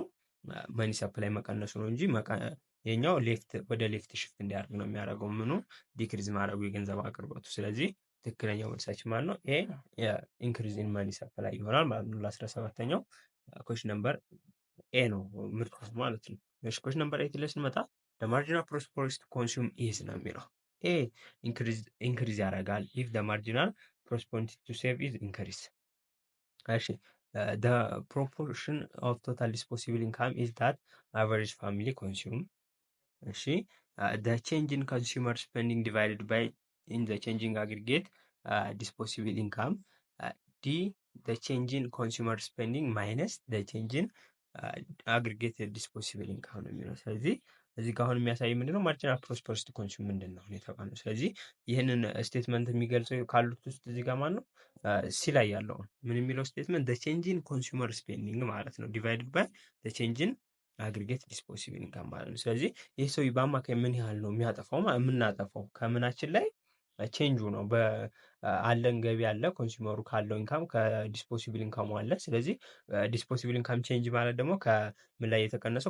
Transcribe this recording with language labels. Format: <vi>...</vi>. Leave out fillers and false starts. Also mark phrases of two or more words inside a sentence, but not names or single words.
<en>money supply</en> <am>መቀነሱ ነው እንጂ የኛው ሌፍት ወደ</am> <en>left shift</en> <am>እንዲያደርግ ነው የሚያደርገው ምኑ ዲክሪዝ ማድረጉ የገንዘብ አቅርቦቱ። ስለዚህ ትክክለኛው መልሳችን ማለት ነው</am> <en>a increase in money supply</en> <am>ይሆናል ማለት ነው። ለ17ኛው</am> <en>question number</en> <am>ኤ ነው ምርጫው ማለት ነው። እሺ</am> <en>question number</en> <am>8 ላይ ስንመጣ</am> <en>the marginal prosperity to consume is</en> <am>ነው የሚለው። ኤ ኢንክሪዝ ያደርጋል</am> <en>if the marginal prosperity to save is increase። እሺ the proportion of total disposable income is that average family consume። እሺ the change in consumer spending divided by in the changing aggregate disposable income D the change in consumer spending minus the change in aggregate disposable income</en> <am>ነው የሚለው። ስለዚህ እዚህ ጋር አሁን የሚያሳይ ምንድነው?</am> <en>marginal prosperity consume</en> <am>ምንድን ነው የተባለው። ስለዚህ ይህንን ስቴትመንት የሚገልጸው ካሉት ውስጥ እዚህ ጋር ማን ነው? ሲ ላይ ያለው ምን የሚለው ስቴትመንት</am> <en>the change in consumer spending</en> <am>ማለት ነው</am> <en>divided by the change in aggregate disposable income</en> <am>ማለት ነው። ስለዚህ ይህ ሰው በአማካይ ምን ያህል ነው የሚያጠፋው? የምናጠፋው ከምናችን ላይ ቼንጁ ነው። አለን ገቢ አለ፣ ኮንሱመሩ ካለው ኢንካም ከዲስፖሲብል ኢንካሙ አለ። ስለዚህ</am> <en>disposable income change</en> <am>ማለት ደግሞ ከምን ላይ የተቀነሰው?</am>